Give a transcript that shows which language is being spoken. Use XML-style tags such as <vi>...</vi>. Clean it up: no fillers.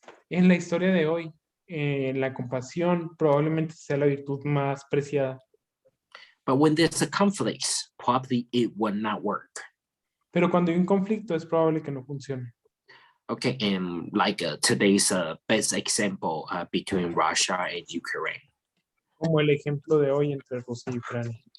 <es>En la historia de hoy, la compasión probablemente sea la virtud más preciada.</es> <en>But when there's a conflict, probably it will not work.</en> <es>Pero cuando hay un conflicto es probable que no funcione.</es> <en>Okay, and like today's best example between Russia and Ukraine.</en> <es>Como el ejemplo de hoy entre Rusia y Ucrania.</es>